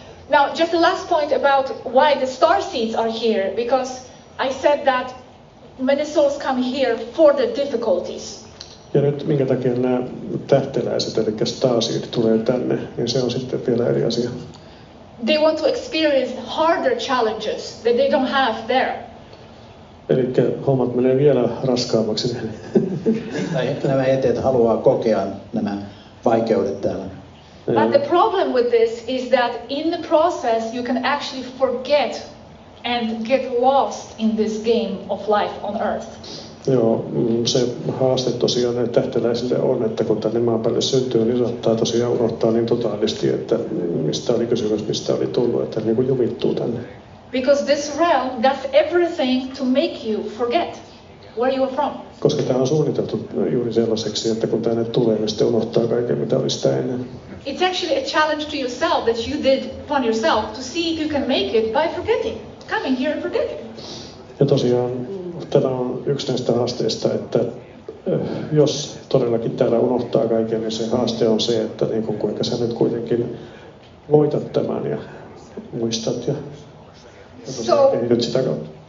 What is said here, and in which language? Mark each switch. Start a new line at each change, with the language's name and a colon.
English: Now, just the last point about why the Starseeds are here, because I said that many souls come here for the difficulties.
Finnish: Ja nyt minkä takia nämä tähteläiset, eli Starseed, tulee tänne, niin se on sitten vielä eri asia.
English: They want to experience harder challenges that they don't have there.
Finnish: Eli hommat menee vielä raskaammaksi. Nämä eteet haluaa kokea nämä vaikeudet täällä.
English: But the problem with this is that in the process you can actually forget and get lost in this game of life on earth.
Finnish: Joo, se haaste tosiaan näille tähteläisille on, että kun tänne maan päälle syntyy, niin saattaa tosiaan unohtaa niin totaalisti, että mistä oli kysymys, mistä oli tullut, että niin kuin jumittuu tänne.
English: Because this realm does everything to make you forget where you are from.
Finnish: Koska tämä on suunniteltu juuri sellaiseksi, että kun tänne tulee, niin sitten unohtaa kaiken, mitä oli sitä ennen.
English: It's actually a challenge to yourself that you did upon yourself to see if you can make it by forgetting, coming here and forgetting.
Finnish: Ja tosiaan tämä on yksi näistä haasteista, että jos todellakin täällä unohtaa kaiken, niin se haaste on se, että niin kuin kuinka sä nyt kuitenkin voitat tämän ja muistat ja kehityt sitä kautta.